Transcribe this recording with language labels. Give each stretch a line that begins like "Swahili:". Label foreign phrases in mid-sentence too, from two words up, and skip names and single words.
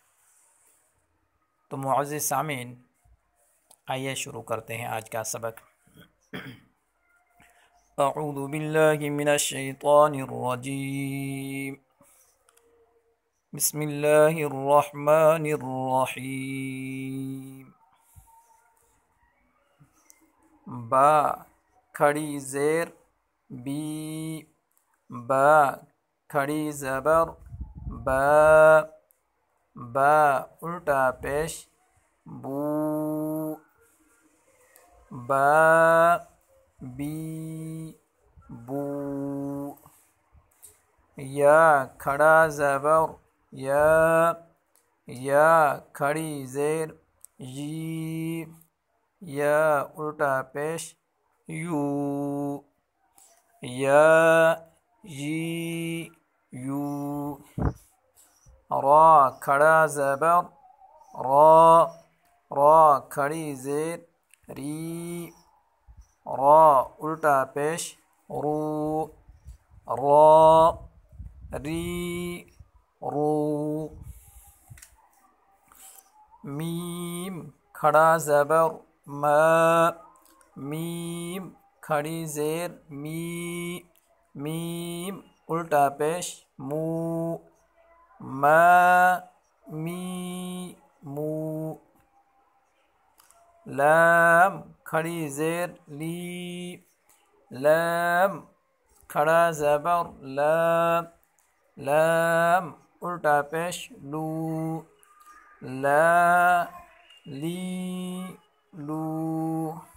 Urdu: تو معزز سامعین، آئیے شروع کرتے ہیں آج کا سبق۔
Arabic: اعوذ باللہ من الشیطان الرجیم، بسم اللہ الرحمن الرحیم۔
Urdu: با کھڑی زیر بی، با کھڑی زبر با، با الٹا پیش بو، با بی بو۔ یا کھڑا زبر یا، یا کھڑی زیر یی، یا الٹا پیش یو، یا یی یو۔ را کھڑا زبر را، را کھڑی زیر ری، را الٹا پیش رو، را ری رو۔ میم کھڑا زبر ما، میم کھڑی زیر می، میم الٹا پیش مو، ما می مو۔ لام کھڑی زیر لی، لام کھڑا زبر لا، لام الٹا پیش لو، لا لی لو۔